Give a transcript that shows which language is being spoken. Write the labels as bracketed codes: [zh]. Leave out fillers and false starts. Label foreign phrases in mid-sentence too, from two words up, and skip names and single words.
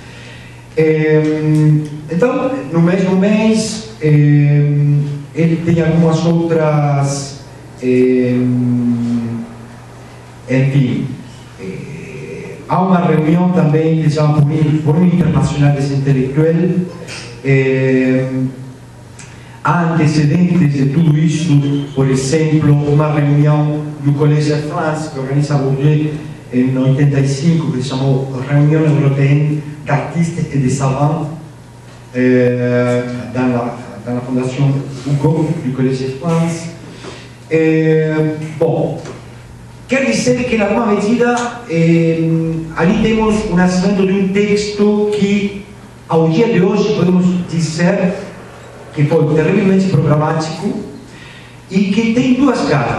[pt] Então, no mesmo mês, ele tem algumas outras, enfim, há uma reunião também que se chama Fórum Internacional des Intellectuels. Há antecedentes de tudo isso, por exemplo, uma reunião no Collège de France, que organiza Bourdieu em 85, que se chamou Reunião Européenne d'Artistes et de Savants, [fr] dans la [pt] Fondation Hugo du Collège de France. Bom, quer dizer que, em alguma medida, ali temos o nascimento de um texto que, ao dia de hoje, podemos dizer que foi terrivelmente programático e que tem 2 caras.